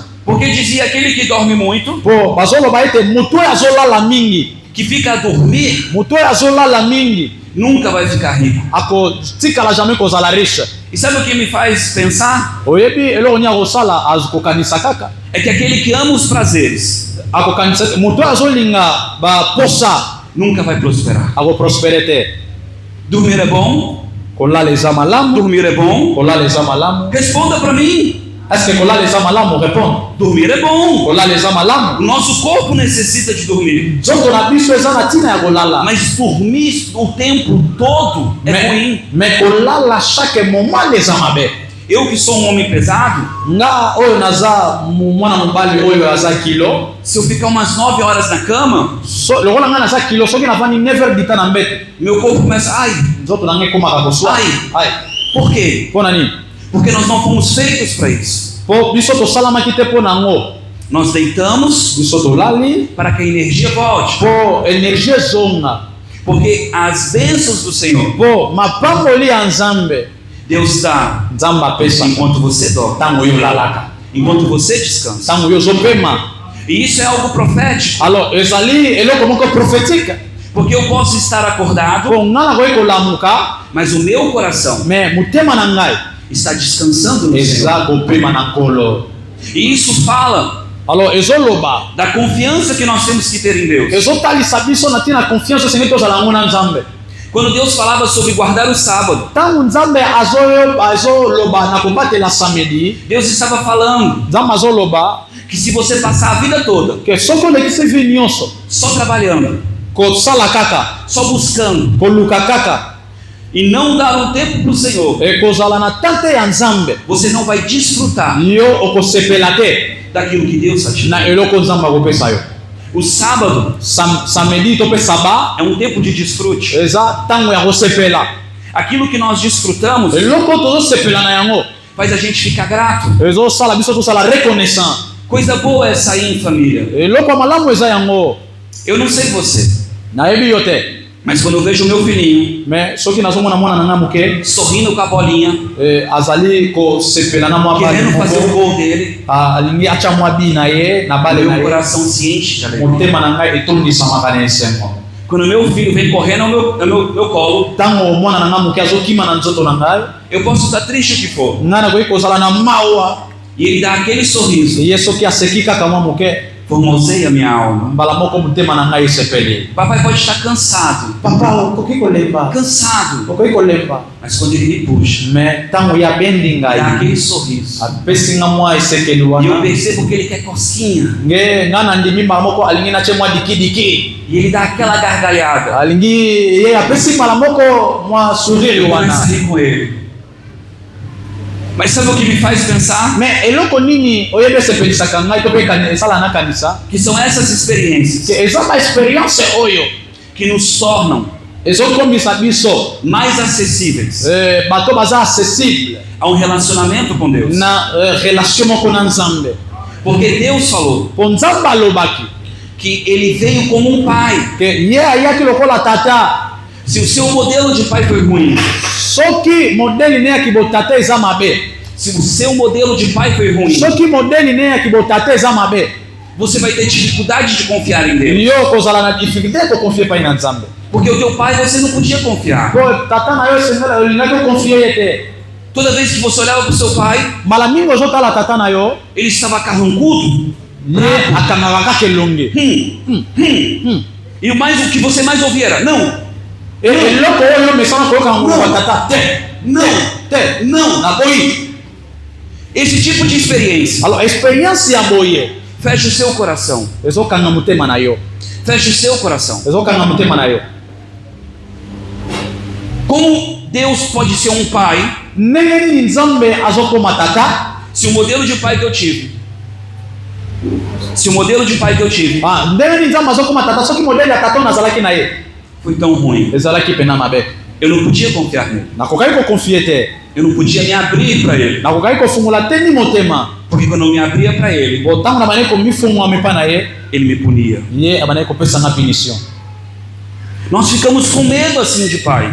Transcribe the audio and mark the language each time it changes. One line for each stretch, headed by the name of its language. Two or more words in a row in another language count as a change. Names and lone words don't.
Portuguese: porque dizia aquele que dorme muito,
Lingala: Po bazoloba ete motu oyo azolala mingi,
Portuguese: que fica a dormir,
Lingala: motu oyo azolala mingi
Portuguese: nunca vai ficar rico.
Lingala: akotikala jamais kozala riche.
Portuguese: E sabe o que me faz pensar?
Lingala: Oyebi eloko nini akosala akokanisa kaka
Portuguese: É que aquele que ama os prazeres
Lingala: akokanisa motu oyo azolinga baposa
Portuguese: nunca vai prosperar.
Lingala: akoprospere te.
Portuguese: Dormir é bom?
Lingala: Kolala eza malamu,
Portuguese: Dormir é bom?
Lingala: kolala eza malamu.
Portuguese: Responda para mim.
French: Est-ce que
Lingala: kolala eza malamu? Répondre.
Portuguese: Dormir é bom.
Lingala: Kolala eza
Portuguese: O
Lingala: malamu.
Portuguese: nosso corpo necessita de dormir.
Lingala: Nzoto na biso eza na ntina ya kolala.
Portuguese: Mas dormir o tempo todo é ruim.
Lingala: Me kolala
French: chaque moment
Lingala: eza mabe.
Portuguese: Eu que sou um homem pesado,
Lingala: Nga oyo naza mwana mobali oyo aza kilo.
Portuguese: se eu ficar umas 9 horas na cama,
Lingala: Lokola nga naza kilo soki navandi 9h dita na mbete.
Portuguese: meu corpo começa, ai,
Lingala: Nzoto na nga ekomaka koswa. Ai.
Portuguese: por quê?
Lingala: Mpo na nini?
Portuguese: Porque nós não fomos feitos para isso.
Lingala: Po biso tosalamaki te mpo na yango.
Portuguese: Nós deitamos
Lingala: Biso tolali
Portuguese: para que a energia volte.
Lingala: po energie ezonga.
Portuguese: Porque as bênçãos do Senhor,
Lingala: Po mapamboli ya Nzambe
Portuguese: Deus dá
Lingala: Nzambe apesa
Portuguese: enquanto você dorme,
Lingala: ntango oyo olalaka,
Portuguese: enquanto você descansa.
Lingala: ntango oyo ozopema.
Portuguese: E isso é algo profético,
Lingala: Alors ezali eloko moko prophétique.
Portuguese: porque eu posso estar acordado,
Lingala: Po nga nakoki kolamuka,
Portuguese: mas o meu coração
Lingala: me motema na ngai
Portuguese: está descansando no Senhor.
Lingala: eza kopema na nkolo.
Portuguese: E isso fala
Lingala: Alors ezoloba,
Portuguese: da confiança que nós temos que ter em Deus.
Lingala: ezotalisa biso na ntina confiance osengi tozala yango na Nzambe.
Portuguese: Quando Deus falava sobre guardar o sábado,
Lingala: Ntango Nzambe azoloba na kobatela samedi,
Portuguese: Deus estava falando
Lingala: Nzambe azoloba
Portuguese: que se você passar a vida toda
Lingala: ke soki olekisi vi nyonso
Portuguese: só trabalhando,
Lingala: kosala kaka,
Portuguese: só buscando,
Lingala: koluka kaka,
Portuguese: e não dar um tempo para o Senhor,
Lingala: ekozala na tante ya Nzambe,
Portuguese: você não vai desfrutar
Lingala: yo okosepela te
Portuguese: daquilo que Deus está te dando.
Lingala: na eloko Nzambe akopesa yo.
Portuguese: O sábado
Lingala: Samedi to mpe saba
Portuguese: é um tempo de desfrute.
Lingala: eza ntango ya kosepela.
Portuguese: Aquilo que nós desfrutamos
Lingala: Eloko tozosepela na yango
Portuguese: faz a gente ficar grato.
Lingala: ezosala biso tosala reconnaissant.
Portuguese: Coisa boa é sair em família.
Lingala: Eloko ya malamu eza yango.
Portuguese: Eu não sei você,
Lingala: Nayebi yo te,
Portuguese: mas quando eu vejo o meu filhinho
Lingala: me soki nazomona mwana na nga moke
Portuguese: sorrindo com a bolinha,
Lingala: azali kosepela na mwa bale
Portuguese: querendo fazer o
Lingala: moko,
Portuguese: gol dele,
Lingala: alingi atya mwa bi na ye na bale na
Portuguese: meu
Lingala: ye,
Portuguese: coração se enche de alegria.
Lingala: motema na ngai etondisamaka na esengo.
Portuguese: Quando meu filho vem correndo ao meu colo,
Lingala: Ntango mwana na nga moke azokima na nzoto na ngai,
Portuguese: eu posso estar triste o que for,
Lingala: ngai nakoki kozala na mawa,
Portuguese: e ele dá aquele sorriso,
Lingala: ye soki aseki kaka mwa moke,
Portuguese: formoseia minha alma.
Lingala: mbala moko motema na ngai esepeli.
Portuguese: Papai pode estar cansado,
Lingala: Papa okoki kolemba,
Portuguese: cansado,
Lingala: okoki kolemba,
Portuguese: mas quando ele me puxa,
Lingala: me ntango ye abendi
Portuguese: dá
Lingala: ngai
Portuguese: aquele sorriso,
Lingala: apesi nga mwa esekeli
Portuguese: e eu
Lingala: wana,
Portuguese: percebo que ele quer cosquinha,
Lingala: nge ngai nandimi mbala moko alingi natye mwa dikidiki,
Portuguese: e ele dá aquela gargalhada,
Lingala: alingi ye apesi mbala moko mwa sourire
Portuguese: eu começo a
Lingala: wana.
Portuguese: rir com ele.
Lingala: Mas sabe o que me faz pensar? Me eloko nini oyebi esepelisaka ngai to mpe esala na kanisa
Portuguese: Que são essas experiências
Lingala: ke eza ba experience oyo
Portuguese: que nos tornam
Lingala: ezokomisa biso
Portuguese: mais acessíveis
Lingala: bato baza accessible
Portuguese: a um relacionamento com Deus.
Lingala: na relation moko na Nzambe.
Portuguese: Porque Deus falou
Lingala: Po Nzambe alobaki
Portuguese: que ele veio como um pai.
Lingala: ke ye ayaki lokola tata.
Portuguese: Se o seu modelo de pai foi ruim,
Lingala: Soki modeli ne yaki botata eza mabe,
Portuguese: se o seu modelo de pai foi ruim,
Lingala: soki modeli ne yaki botata eza mabe,
Portuguese: você vai ter dificuldade de confiar em Deus.
Lingala: yo kozala na difficulté kokonfie epai na Nzambe.
Portuguese: Porque o teu pai você não podia confiar.
Lingala: Po tata na yo esengela olingaki okonfie ye te.
Portuguese: Toda vez que você olhava para o seu pai,
Lingala: Mbala mingi ozotala tata na yo,
Portuguese: ele estava carrancudo.
Lingala: ye akangaka kaka elonge.
Portuguese: E o que você mais ouvia era: não,
Lingala: Eloko oyo mesana koyoka ngulu wa tata te.
Portuguese: não,
Lingala: Te.
Portuguese: não.
Lingala: Naboyi.
Portuguese: Esse tipo de experiência
Lingala: Alors experience ya boye
Portuguese: fecha o seu coração.
Lingala: ezokanga motema na yo.
Portuguese: Fecha o seu coração.
Lingala: Ezokanga motema na yo.
Portuguese: Como Deus pode ser um pai
Lingala: Ndenge nini Nzambe azokoma tata?
Portuguese: se o modelo de pai que eu tive,
Lingala: Ndenge nini Nzambe azokoma tata soki modele ya tata nazalaki na ye
Portuguese: foi tão ruim?
Lingala: ezalaki pena mabe?
Portuguese: Eu não podia confiar nele.
Lingala: Nakokaki kokonfie te.
Portuguese: Eu não podia me abrir para ele.
Lingala: Nakokaki kofungula te ni motema.
Portuguese: Porque quando eu me abria para ele,
Lingala: Bo ntango na bandeki komifungwa mipa na ye,
Portuguese: ele me punia.
Lingala: ye abandeki kopesanga punition.
Portuguese: Nós ficamos com medo assim de pai.